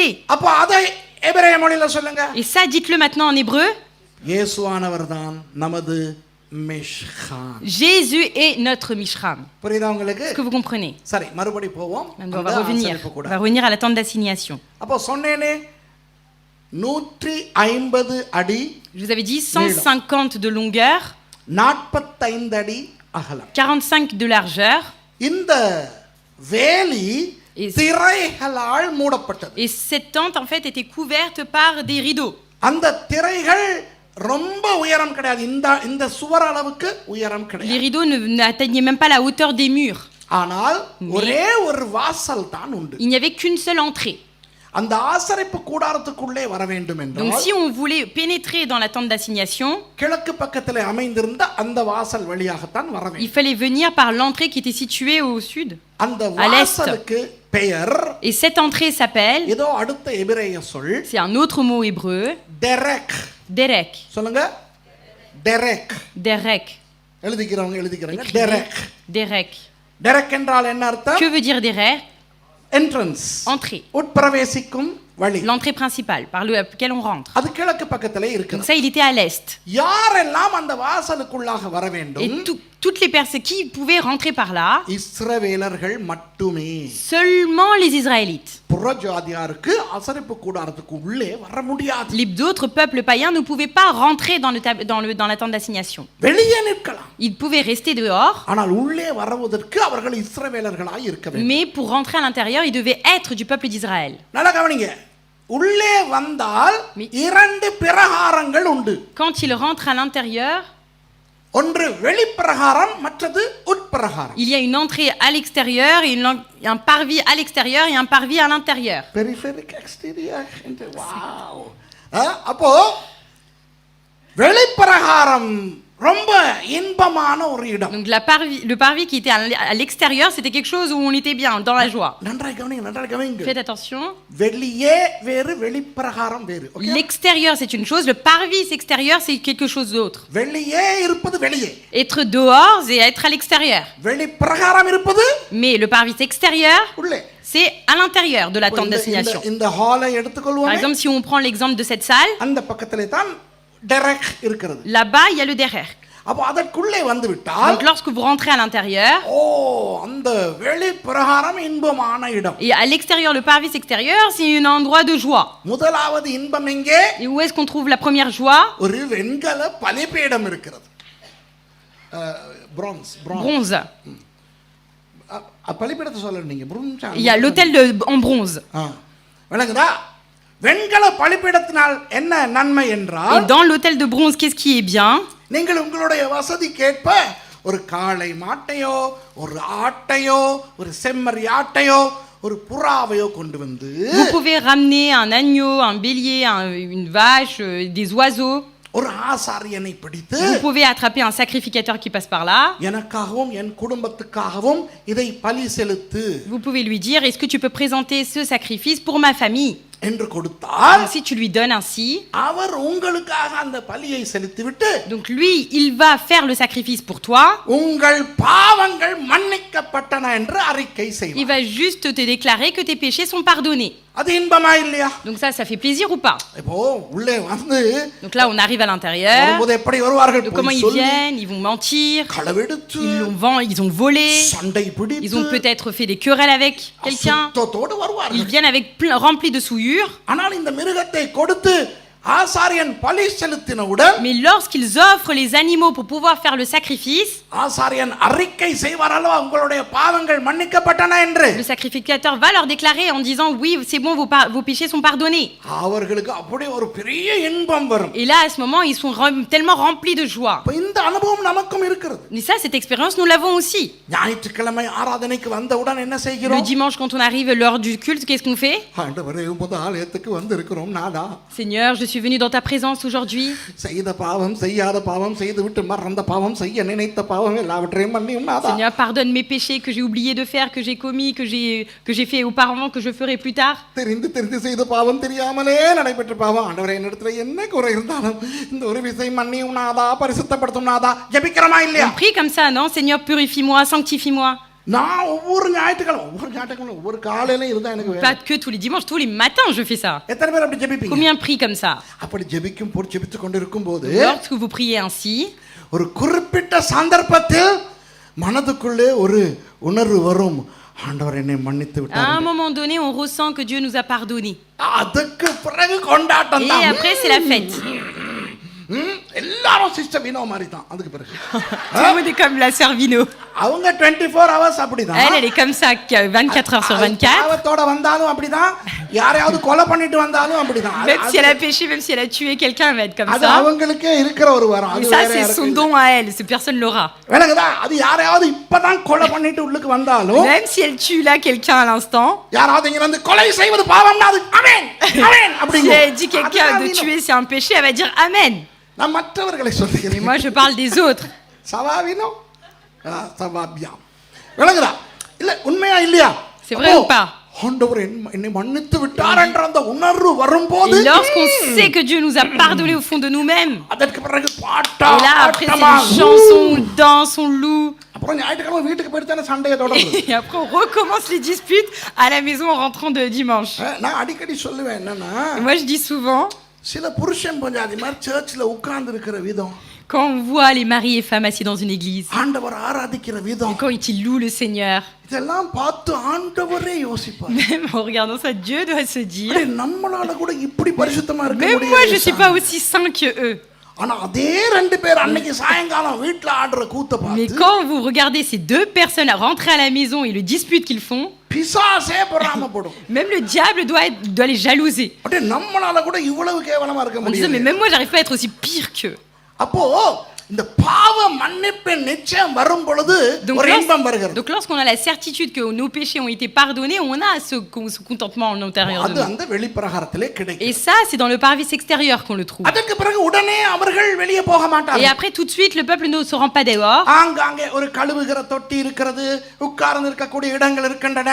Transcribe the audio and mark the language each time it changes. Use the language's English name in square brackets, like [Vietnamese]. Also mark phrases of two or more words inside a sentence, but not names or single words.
[Tamil] அப்போ அதை எபிரேய மொழியில சொல்லுங்க. [French] Et ça, dites-le maintenant en hébreu. [Tamil] இயேசுவானவர் தான் நமது மிஷ்கான். [French] Jésus est notre Mishram. [Tamil] புரியுதா உங்களுக்கு? [French] Est-ce que vous comprenez? [Tamil] சரி, மறுபடி போவோம். [French] Maintenant, on va revenir. On va revenir à la tente d'assignation. [Tamil] அப்போ சொன்னேனே 150 அடி, [French] Je vous avais dit 150 de longueur, [Tamil] 45 அடி அகலம். [French] 45 de largeur. [Tamil] இந்த வேலி [French] Et- [Tamil] திரைகளால் மூடப்பட்டது. [French] Et cette tente, en fait, était couverte par des rideaux. [Tamil] அந்த திரைகள் ரொம்ப உயரம் கிடையாது. இந்த சுவர் அளவுக்கு உயரம் [French] Les [Tamil] கிடையாது. [French] rideaux n'atteignaient même pas la hauteur des murs. [Tamil] ஆனால் ஒரே ஒரு வாசல் தான் உண்டு. [French] Il n'y avait qu'une seule entrée. [Tamil] அந்த ஆசரிப்பு கூடாரத்துக்குள்ளே வர வேண்டும் [French] Donc [Tamil] என்றால் [French] si on voulait pénétrer dans la tente d'assignation, [Tamil] கிழக்கு பக்கத்திலே அமைந்திருந்த அந்த வாசல் வழியாகத்தான் வர [French] il [Tamil] வேண்டும். [French] fallait venir par l'entrée qui était située au sud. [Tamil] அந்த [French] à l'est. [Tamil] வாசலுக்கு பெயர் [French] Et cette entrée s'appelle, [Tamil] ஏதோ அடுத்த எபிரேய சொல் [French] c'est un autre mot hébreu, [Tamil] டெரெக். [French] Derek. [Tamil] சொல்லுங்க, டெரெக். [French] Derek. [Tamil] எழுதிக்கிறவங்க எழுதிக்கிறாங்க. [French] Écrivez. [Tamil] டெரெக். [French] Derek. [Tamil] டெரெக் என்றால் என்ன அர்த்தம்? [French] Que veut dire Derek? [Tamil] என்ட்ரன்ஸ், [French] Entrée. [Tamil] உட்பிரவேசிக்கும் வழி. [French] L'entrée principale par laquelle on rentre. [Tamil] அது கிழக்கு பக்கத்திலே [French] Donc [Tamil] இருக்குது. [French] ça, il était à l'est. [Tamil] யாரெல்லாம் அந்த வாசலுக்குள்ளாக வர [French] Et [Tamil] வேண்டும்? [French] toutes les personnes qui pouvaient rentrer par là, [Tamil] இஸ்ரவேலர்கள் மட்டுமே. [French] seulement les Israélites. [Tamil] புறஜாதியாருக்கு ஆசரிப்பு கூடாரத்துக்கு உள்ளே வர முடியாது. [French] Les d'autres peuples païens ne pouvaient pas rentrer dans la tente d'assignation. [Tamil] வெளியே நிற்கலாம், [French] Ils pouvaient rester dehors, [Tamil] ஆனால் உள்ளே வருவதற்கு அவர்கள் இஸ்ரவேலர்களாய் இருக்க வேண்டும். [French] mais pour rentrer à l'intérieur, ils devaient être du peuple d'Israël. [Tamil] நல்லா கவனிங்க, உள்ளே வந்தால் [French] Mi- [Tamil] 2 பிரகாரங்கள் உண்டு. [French] Quand ils rentrent à l'intérieur, [Tamil] ஒன்று வெளிப்பிரகாரம், மற்றது உட்பிரகாரம். [French] il y a une entrée à l'extérieur, et un parvis à l'extérieur et un parvis à l'intérieur. périphérique extérieur. Wow. [Tamil] அப்போ வெளிப்பிரகாரம் ரொம்ப இன்பமான ஒரு இடம். [French] Donc le parvis qui était à l'extérieur, c'était quelque chose où on était bien, dans la joie. [Tamil] நன்றாய் கவனிங்க, நன்றாய் கவனிங்க. [French] Faites attention. [Tamil] வெளியே வேறு, வெளிப்பிரகாரம் வேறு. [French] Okay? L'extérieur, c'est une chose, le parvis extérieur, c'est quelque chose d'autre. [Tamil] வெளியே இருப்பது வெளியே, [French] Être dehors et être à l'extérieur. [Tamil] வெளிப்பிரகாரம் இருப்பது [French] Mais le parvis extérieur, [Tamil] உள்ளே. [French] c'est à l'intérieur de la tente [Tamil] இந்த- [French] d'assignation. [Tamil] இந்த ஹாலை [French] Par [Tamil] எடுத்துக்கொள்வோம். [French] exemple, si on prend l'exemple de cette salle, [Tamil] அந்த பக்கத்திலே தான் டெரெக் இருக்கிறது. [French] là-bas, il y a le derrière. [Tamil] அப்போ அதற்குள்ளே வந்து விட்டால் [French] Donc lorsque vous rentrez à l'intérieur, [Tamil] அந்த வெளிப்பிரகாரம் இன்பமான இடம். [French] et à l'extérieur, le parvis extérieur, c'est un endroit de joie. [Tamil] முதலாவது இன்பம் எங்கே? [French] Et où est-ce qu'on trouve la première joie? [Tamil] ஒரு வெண்கல பலிபீடம் இருக்கிறது. பிரான்ஸ். [French] Bronze. [Tamil] பலிபீடத்தை சொல்ல நீங்க பிரான்ஸ். [French] Il y a l'autel en bronze. [Tamil] விளங்குதா? வெண்கல பலிபீடத்தினால் என்ன நன்மை [French] Et [Tamil] என்றால் [French] dans l'autel de bronze, qu'est-ce qui est bien? [Tamil] நீங்கள் உங்களுடைய வசதிக்கேற்ப ஒரு காளை மாட்டையோ ஒரு ஆட்டையோ ஒரு செம்மறி ஆட்டையோ ஒரு புறாவையோ கொண்டு வந்து [French] Vous pouvez ramener un agneau, un bélier, une vache, des oiseaux. [Tamil] ஒரு ஆசாரியனை பிடித்து [French] Vous pouvez attraper un sacrificateur qui passe par là. [Tamil] எனக்காகவும் என் குடும்பத்துக்காகவும் இதை பலி செலுத்து [French] Vous pouvez lui dire, est-ce que tu peux présenter ce sacrifice pour ma famille? [Tamil] என்று கொடுத்தால் [French] Donc, si tu lui donnes ainsi, [Tamil] அவர் உங்களுக்காக அந்த பலியை செலுத்திவிட்டு [French] donc lui, il va faire le sacrifice pour toi. [Tamil] உங்கள் பாவங்கள் மன்னிக்கப்பட்டன என்று அறிக்கை [French] Il [Tamil] செய்வார். [French] va juste te déclarer que tes péchés sont pardonnés. [Tamil] அது இன்பமா இல்லையா? [French] Donc ça fait plaisir ou pas? [Tamil] இப்போ உள்ளே வந்து [French] Donc là, on arrive à l'intérieur. [Tamil] வரும்போது எப்படி வருவார்கள்? [French] Donc, comment [Tamil] பொய் [French] ils [Tamil] சொல்லி, [French] viennent? Ils vont mentir. [Tamil] களவெடுத்து, [French] Ils ont volé. [Tamil] சண்டை [French] Ils [Tamil] பிடித்து, [French] ont peut-être fait des querelles avec quelqu'un. [Tamil] அசுத்தத்தோடு [French] Ils [Tamil] வருவார்கள். [French] viennent avec remplis de souillure. [Tamil] ஆனால் இந்த மிருகத்தை கொடுத்து ஆசாரியன் பலி செலுத்தினவுடன் [French] Mais lorsqu'ils offrent les animaux pour pouvoir faire le sacrifice, [Tamil] ஆசாரியன் அறிக்கை செய்வார் அல்லவா உங்களுடைய பாவங்கள் மன்னிக்கப்பட்டன என்று. [French] le sacrificateur va leur déclarer en disant oui, c'est bon, vos péchés sont pardonnés. [Tamil] அவர்களுக்கு அப்படியே ஒரு பெரிய இன்பம் வரும். [French] Et là, à ce moment, ils sont tellement remplis de joie. [Tamil] இப்ப இந்த அனுபவம் நமக்கும் இருக்கிறது. [French] Mais ça, cette expérience, nous l'avons aussi. [Tamil] ஞாயிற்றுக்கிழமை ஆராதனைக்கு வந்தவுடன் என்ன [French] Le [Tamil] செய்கிறோம்? [French] dimanche, quand on arrive l'heure du culte, qu'est-ce qu'on fait? [Tamil] ஆண்டவரே உமது ஆலயத்துக்கு வந்திருக்கிறோம் நாதா. [French] Seigneur, je suis venu dans ta présence aujourd'hui. [Tamil] செய்த பாவம் செய்யாத பாவம் செய்துவிட்டு மறந்த பாவம் செய்ய நினைத்த பாவம் எல்லாவற்றையும் மன்னியும் நாதா. [French] Seigneur, pardonne mes péchés que j'ai oublié de faire, que j'ai commis, que j'ai fait auparavant, que je ferai plus tard. [Tamil] தெரிந்து தெரிந்து செய்த பாவம் தெரியாமலே நடைபெற்ற பாவம் ஆண்டவரே என்னிடத்துல என்ன குறை இருந்தாலும் இந்த ஒரு விசை மன்னியும் நாதா பரிசுத்தப்படுத்தும் நாதா. ஜெபிக்கிறோமா இல்லையா? [French] On prie comme ça, non? Seigneur, purifie-moi, sanctifie-moi. [Tamil] நான் ஒவ்வொரு ஞாயிற்றுக்கிழமை ஒவ்வொரு காலையில இருந்தா எனக்கு வேணும். [French] Pas que tous les dimanches, tous les matins, je fais ça. [Tamil] எத்தனை பேர் அப்படி ஜெபிப்பீங்க? [French] Combien prient comme ça? [Tamil] அப்படி ஜெபித்துக் கொண்டிருக்கும் போது [French] Lorsque vous priez ainsi, [Tamil] ஒரு குறிப்பிட்ட சந்தர்ப்பத்தில் மனதுக்குள்ளே ஒரு உணர்வு வரும். ஆண்டவர் என்னை மன்னித்து [French] à un [Tamil] விட்டார். [French] moment donné, on ressent que Dieu nous a pardonné. [Tamil] அதுக்கு பிறகு கொண்டாட்டம் [French] Et [Tamil] தான். [French] après, c'est la fête. [Tamil] எல்லாரும் சிஸ்டர் வினோ மாதிரி தான். அதுக்கு பிறகு [French] Tout le monde est comme la sœur Vino. [Tamil] அவங்க 24 hours அப்படிதான். [French] Elle est comme ça, 24 heures sur 24. [Tamil] பாவத்தோட வந்தாலும் அப்படிதான். யாரையாவது கொலை பண்ணிட்டு வந்தாலும் அப்படிதான். [French] Même si elle a péché, même si elle a tué quelqu'un, elle va être comme [Tamil] அது [French] ça. [Tamil] அவங்களுக்கே இருக்கிற ஒரு வரம். [French] Et [Tamil] அது [French] ça, [Tamil] வேற [French] c'est [Tamil] யாருக்கும் [French] son [Tamil] இல்ல. [French] don à elle. Cette personne l'aura. [Tamil] விளங்குதா? அது யாரையாவது இப்பதான் கொலை பண்ணிட்டு உள்ளுக்கு வந்தாலும் [French] Même si elle tue là quelqu'un à l'instant, [Tamil] யாராவது இங்க வந்து கொலை செய்வது பாவம்னா அது ஆமென் ஆமென் [French] si [Tamil] அப்படிங்க. [French] elle dit quelqu'un de tuer, c'est un péché, elle va dire Amen. [Tamil] நான் மற்றவர்களை [French] Mais [Tamil] சொல்லுகிறேன். [French] moi, je parle des autres. [Tamil] சவாவினோ சவாபியா. விளங்குதா? இல்ல உண்மையா இல்லையா? [French] C'est vrai ou pas? [Tamil] ஆண்டவர் என்னை மன்னித்து விட்டார் என்ற அந்த உணர்வு வரும்போது [French] Et lorsqu'on sait que Dieu nous a pardonné au fond de nous-mêmes, [Tamil] அதற்கு பிறகு பாட்டா [French] et là, après, c'est [Tamil] ஆட்டமா, [French] une chanson, on danse, on loue. [Tamil] அப்புறம் ஞாயிற்றுக்கிழமை வீட்டுக்கு போயிட்டு தானே சண்டையை தொடருது. [French] Et après, on recommence les disputes à la maison en rentrant de dimanche. [Tamil] நான் அடிக்கடி சொல்லுவேன் என்னன்னா [French] Et moi, je dis souvent, [Tamil] சில புருஷன் பஞ்சாதி மாதிரி சர்ச்சில் உட்கார்ந்து இருக்கிற விதம், [French] quand on voit les maris et femmes assis dans une église, [Tamil] ஆண்டவர் ஆராதிக்கிற விதம், [French] quand ils louent le Seigneur, [Tamil] இதெல்லாம் பார்த்து ஆண்டவரே யோசிப்பார். [French] même en regardant ça, Dieu doit se dire, [Tamil] அடே, நம்மளால கூட இப்படி பரிசுத்தமா இருக்க [French] même moi, je [Tamil] முடியாது. [French] suis pas aussi saint que eux. [Tamil] ஆனா அதே ரெண்டு பேர் அன்னைக்கு சாயங்காலம் வீட்ல ஆடுற கூத்த [French] Mais [Tamil] பார்த்து [French] quand vous regardez ces deux personnes rentrer à la maison et le dispute qu'ils font, [Tamil] பிசாசே பொறாமப்படும். [French] même le diable doit les jalouser. [Tamil] அடே, நம்மளால கூட இவ்வளவு கேவலமா இருக்க [French] En disant, mais [Tamil] முடியாது. [French] même moi, j'arrive pas à être aussi pire qu'eux. [Tamil] அப்போ இந்த பாவ மன்னிப்பின் நிச்சயம் வரும் பொழுது ஒரு இன்பம் வருகிறது. [French] Donc lorsqu'on a la certitude que nos péchés ont été pardonnés, on a ce contentement en l'intérieur de [Tamil] அது [French] nous. [Tamil] அந்த வெளிப்பிரகாரத்திலே [French] Et [Tamil] கிடைக்கும். [French] ça, c'est dans le parvis extérieur qu'on le trouve. [Tamil] அதற்கு பிறகு உடனே அவர்கள் வெளியே போக [French] Et [Tamil] மாட்டார்கள். [French] après, tout de suite, le peuple ne se rend pas dehors. [Tamil] ஆங்காங்கே ஒரு கழுவுகிற தொட்டி இருக்கிறது, உட்கார்ந்து இருக்கக்கூடிய இடங்கள் இருக்கின்றன.